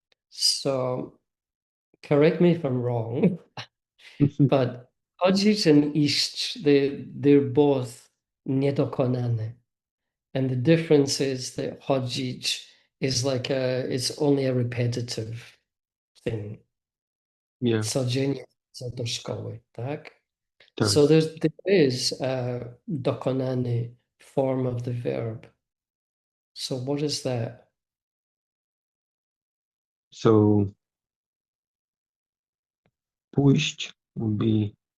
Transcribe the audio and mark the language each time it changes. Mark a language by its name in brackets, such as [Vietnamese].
[English] So correct me if I'm wrong, but chodzić and iść, they're both niedokonane. And the difference is that chodzić is like it's only a repetitive thing. Yeah. [Polish] Codziennie chodzę do szkoły, tak? Tak. [English] So there is a dokonany form of the verb. So what is that? So pójść would be